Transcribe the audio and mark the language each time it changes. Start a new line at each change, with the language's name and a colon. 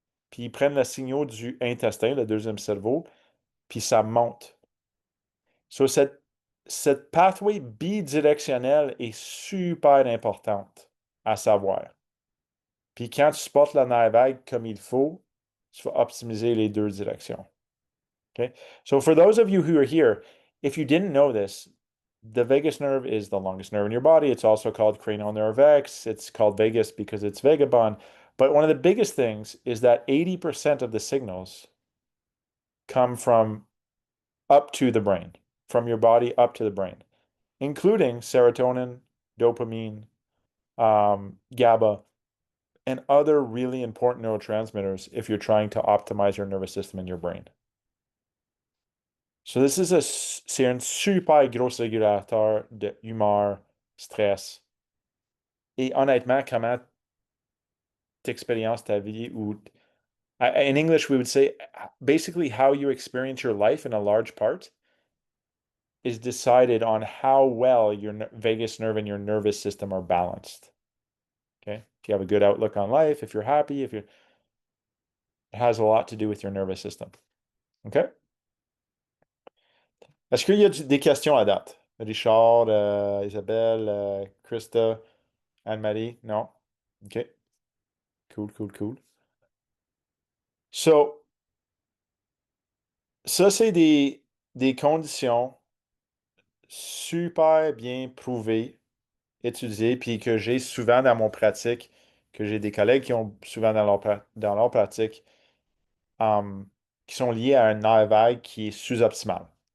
French: Puis ils prennent le signaux du intestin, le deuxième cerveau, puis ça monte. So, cette pathway bidirectionnelle est super importante à savoir. Puis quand tu sportes la nerf vague comme il faut, tu vas optimiser les deux directions.
English: Okay? So for those of you who are here, if you didn't know this, the vagus nerve is the longest nerve in your body. It's also called cranial nerve X. It's called vagus because it's vagabond. But one of the biggest things is that 80% of the signals come from up to the brain, from your body up to the brain, including serotonin, dopamine, GABA, and other really important neurotransmitters if you're trying to optimize your nervous system in your brain.
French: So c'est un super gros régulateur de humeur, stress. Et honnêtement, comment t'expériences ta vie ou
English: in English we would say basically how you experience your life in a large part is decided on how well your vagus nerve and your nervous system are balanced. Okay? If you have a good outlook on life, if you're happy, if you're it has a lot to do with your nervous system. Okay?
French: Est-ce qu'il y a des questions à date?
English: Richard, Isabelle, Krista, Anne-Marie? Non? OK. Cool, cool, cool.
French: So, ça, c'est des conditions super bien prouvées, étudiées, puis que j'ai souvent dans mon pratique, que j'ai des collègues qui ont souvent dans leur pratique, um, qui sont liées à un nerf vague qui est sous-optimal.